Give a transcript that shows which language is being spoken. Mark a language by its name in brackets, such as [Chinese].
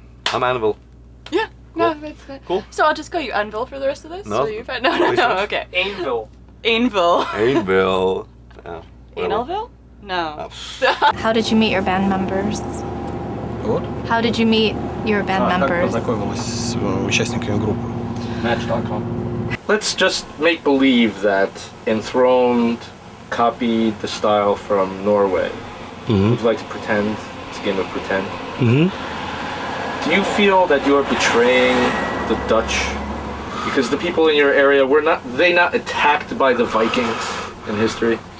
[English] I'm Anvil. Yeah. Cool. No, that's Cool. So I'll just call you Anvil for the rest of this. No. So you're fine. No. Please don't. Okay. Anvil. Anvil. Anvil. Yeah. whatever. Analville? No. How did you meet your band members? [Russian] Вот. [English] How did you meet your band [Russian] Как [English] members? [Russian] познакомилась с участниками группы? [English] Match.com. Let's just make believe that Enthroned copied the style from Norway. Would you like to pretend? It's a game of pretend. Do you feel that you are betraying the Dutch? Because the people in your area were not attacked by the Vikings in history?